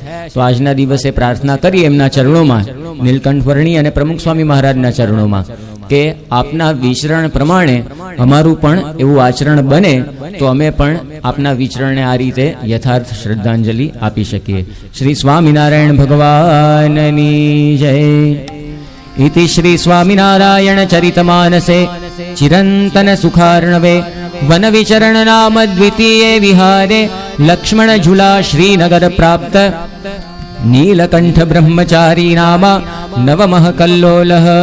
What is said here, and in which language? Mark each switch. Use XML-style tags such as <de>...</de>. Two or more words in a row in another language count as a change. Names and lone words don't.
<gu>તો આજના દિવસે પ્રાર્થના કરી એમના ચરણોમાં, નીલકંઠ વર્ણી અને પ્રમુખ સ્વામી મહારાજના ચરણોમાં, કે આપના વિચરણ પ્રમાણે અમારું પણ એવું આચરણ બને તો અમે પણ આપના વિચરણને આ રીતે યથાર્થ શ્રદ્ધાંજલિ આપી શકીએ. શ્રી સ્વામિનારાયણ ભગવાનની જય.</gu> <sa>इति श्री स्वामिनारायण चरितमानसे चिरंतन सुखार्णवे वन विचरण नाम द्वितीये विहारे लक्ष्मण झूला श्रीनगर प्राप्त नीलकंठ ब्रह्मचारी नाम नवमः कल्लोलः.</sa>